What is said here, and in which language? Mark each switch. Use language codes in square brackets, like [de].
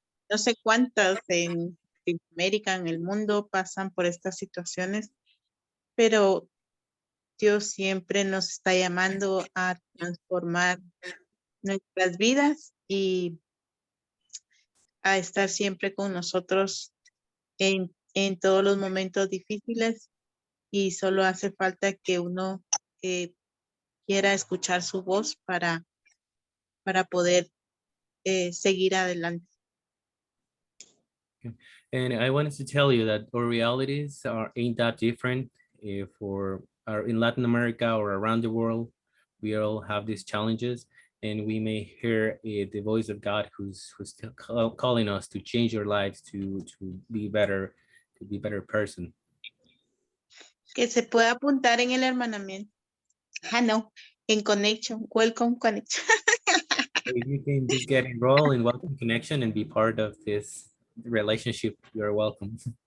[es] No sé cuántas en América, en el mundo, pasan por estas situaciones, pero Dios siempre nos está llamando a transformar nuestras vidas y a estar siempre con nosotros en todos los momentos difíciles, y solo hace falta que uno quiera escuchar su voz para poder seguir adelante. [en] And I wanted to tell you that our realities ain't that different in Latin America or around the world. We all have these challenges, and we may hear the voice of God who's still calling us to change our lives, to be better, to be better person. [es] Que se pueda apuntar en el hermanamiento. No, en Connection, Welcome Connection. [en] If you can just get enrolled in Welcome Connection and be part of this relationship, you're welcome.